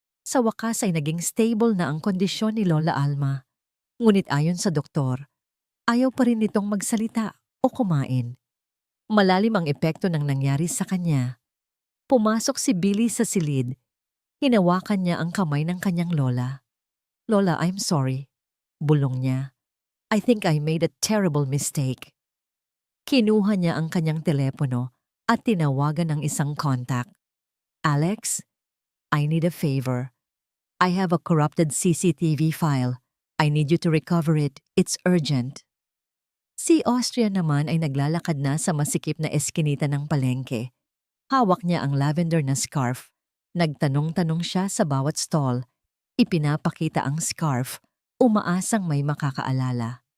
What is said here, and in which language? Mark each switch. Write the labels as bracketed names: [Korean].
[Filipino] Sa wakas ay naging stable na ang kondisyon ni Lola Alma. Ngunit ayon sa doktor, ayaw pa rin nitong magsalita o kumain. Malalim ang epekto ng nangyari sa kanya. Pumasok si Billy sa silid. Hinawakan niya ang kamay ng kanyang lola. [English] "Lola, I'm sorry." [Filipino] Bulong niya. [English] "I think I made a terrible mistake." [Filipino] Kinuha niya ang kanyang telepono at tinawagan ng isang contact. [English] "Alex, I need a favor. I have a corrupted CCTV file. I need you to recover it. It's urgent." [Filipino] Si Austria naman ay naglalakad na sa masikip na eskinita ng palengke. Hawak niya ang lavender na scarf. Nagtanong-tanong siya sa bawat stall. Ipinapakita ang scarf, umaasang may makakaalala.